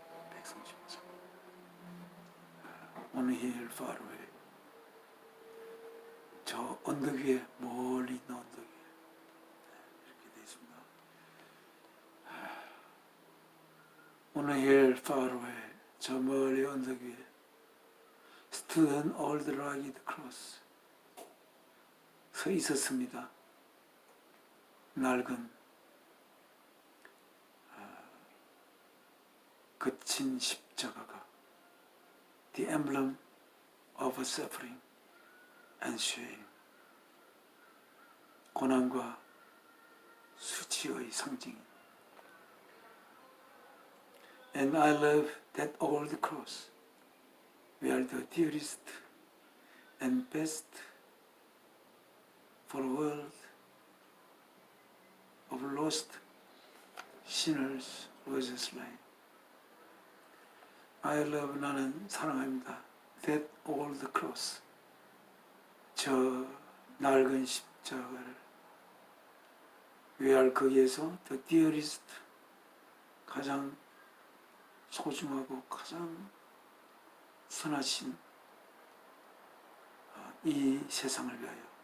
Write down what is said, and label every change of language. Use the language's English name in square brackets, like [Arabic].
[Korean] 135장. [English] On a hill far away. [Korean] 저 언덕 위에, 멀리 있는 언덕 위에 이렇게 되어 있습니다. [English] On a hill far away. [Korean] 저 멀리 언덕 위에 [English] stood an old rugged cross. [Korean] 서 있었습니다. 낡은 거친 십자가가 [English] the emblem of suffering and shame. [Korean] 고난과 수치의 상징. [English] And I love that old cross where the dearest and best for a world of lost sinners was slain. I love, [Korean] 나는 사랑합니다. [English] That old cross. [Korean] 저 낡은 십자가를. where 거기에서 [English] the dearest, [Korean] 가장 소중하고 가장 선하신 이 세상을 위하여.